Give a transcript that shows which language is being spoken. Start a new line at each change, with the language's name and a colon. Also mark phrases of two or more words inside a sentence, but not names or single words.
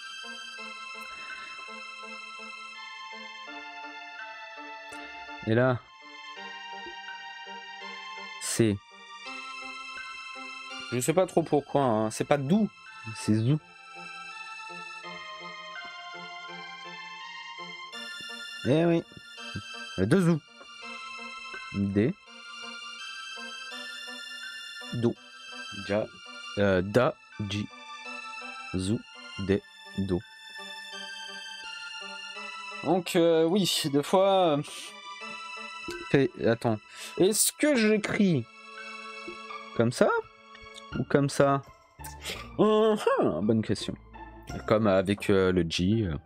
French: Et là, c'est... Je sais pas trop pourquoi, hein. C'est pas Dou, c'est Zou. Eh oui, il y a 2 Zou. D. Do. Ja. Da. Ji. Zou. Dé. Do. Donc oui, des fois... Attends. Est-ce que j'écris comme ça ou comme ça? Bonne question. Comme avec le J.